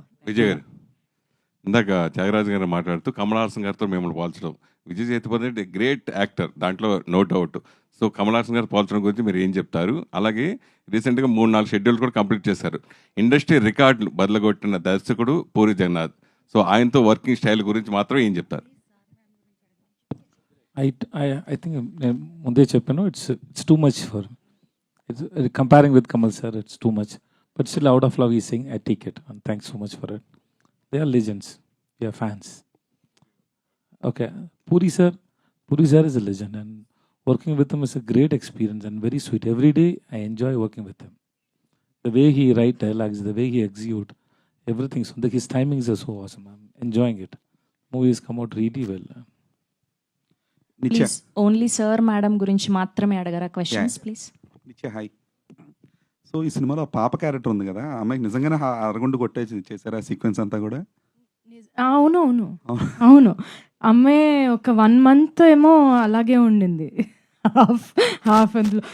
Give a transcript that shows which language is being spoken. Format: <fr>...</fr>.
<te>విజయ్ గారు, ఇందాక త్యాగరాజు గారు మాట్లాడుతూ కమల్ హాసన్ గారితో మిమ్మల్ని పోల్చడం, విజయ్ సేతుపతి అంటే గ్రేట్ యాక్టర్, దాంట్లో no doubt. So Kamal Haasan గారు పోల్చడం గురించి మీరు ఏం చెప్తారు? అలాగే రీసెంట్గా 3-4 షెడ్యూల్ కూడా కంప్లీట్ చేశారు. ఇండస్ట్రీ రికార్డులు బదలగొట్టిన దర్శకుడు పూరి జగన్నాథ్. సో ఆయనతో వర్కింగ్ స్టైల్ గురించి మాత్రం ఏం చెప్తారు?</te> <en>I think</en> <te>నేను ముందే చెప్పాను,</te> <en>it's too much for, it's comparing with Kamal sir, it's too much. But still, out of love, he's saying, I take it. And thanks so much for it. They are legends. We are fans. Okay. Puri sir is a legend. And working with him is a great experience and very sweet. Every day, I enjoy working with him. The way he write dialogues, the way he execute, everything. So his timings are so awesome. I'm enjoying it. Movies come out really well.</en> <te>Please only sir madam గురించి మాత్రమే అడగరా questions please. నిత్య hi. So ఈ సినిమాలో పాప character ఉంది కదా, ఆ అమ్మాయికి నిజంగానే అరగుండు కొట్టేసి చేశారు ఆ సీక్వెన్స్ అంతా కూడా? అవును. అమ్మాయి ఒక 1 month ఏమో అలాగే ఉండింది, హాఫ్ అందులో.</te>